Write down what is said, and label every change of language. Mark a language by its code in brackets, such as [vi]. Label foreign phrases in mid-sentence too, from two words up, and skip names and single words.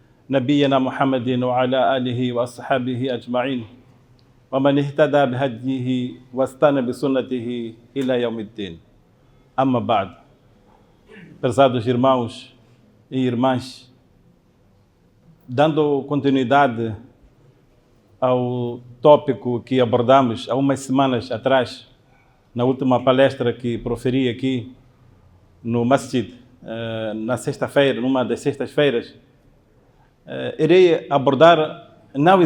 [ar] نبينا محمد وعلى آله وأصحابه أجمعين ومن اهتدى بهديه واستنى بسنته إلى يوم الدين. أما بعد, [pt] prezados irmãos e irmãs, dando continuidade ao tópico que abordamos há umas semanas atrás, na última palestra que proferi aqui no Masjid, na sexta-feira, numa das sextas-feiras, irei abordar não